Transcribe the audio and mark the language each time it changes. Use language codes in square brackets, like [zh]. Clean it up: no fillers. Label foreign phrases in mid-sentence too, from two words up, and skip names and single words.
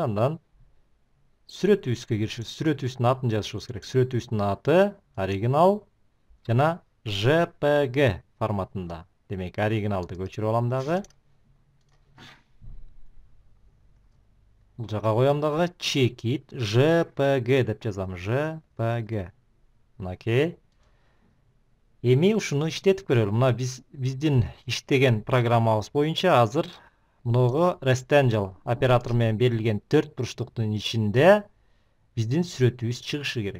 [ky] Андан сүрөтүбүзгө киришибиз. Сүрөтүбүздүн атын жазышыбыз керек. Сүрөтүбүздүн аты оригинал жана JPG форматында. Демек, оригиналды көчүрүп алам дагы. Бул жака коем дагы. [en] Check it [ky] JPG деп жазам. JPG. Мынакей. Эми ушуну иштетип көрөлү. Мына биздин иштеген программабыз боюнча азыр мунугу rectangle оператор менен берилген 4 бурчтуктун ичинде биздин сүрөтүбүз чыгышы керек.